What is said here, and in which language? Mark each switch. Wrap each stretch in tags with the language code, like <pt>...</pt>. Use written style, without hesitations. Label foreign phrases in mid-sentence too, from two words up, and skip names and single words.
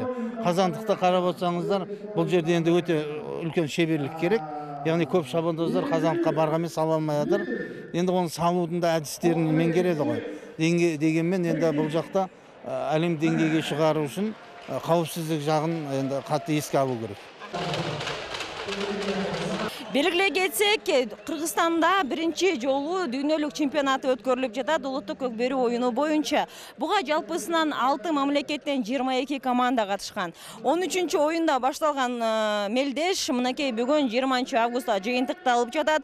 <kk>Қазандықта қарап отырсаңыздар, бұл жерде енді өте үлкен шеберлік керек. Яғни көп шабандоздар қазандыққа барғанмен сала алмай жатыр. Енді оны салудың да әдістерін меңгереді ғой. Дегенмен енді бұл жақта әлем деңгейге шығару үшін қауіпсіздік жағын енді қатты еске алу керек.</kk> <ky>Белгилей кетсек, Кыргызстанда биринчи жолу дүйнөлүк чемпионаты өткөрүлүп жатат улуттук көкбөрү оюну боюнча. Буга жалпысынан 6 мамлекеттен 22 команда катышкан. 13-чү оюнда башталган мелдеш мынакей бүгүн 20 августта жыйынтыкталып жатат.</ky>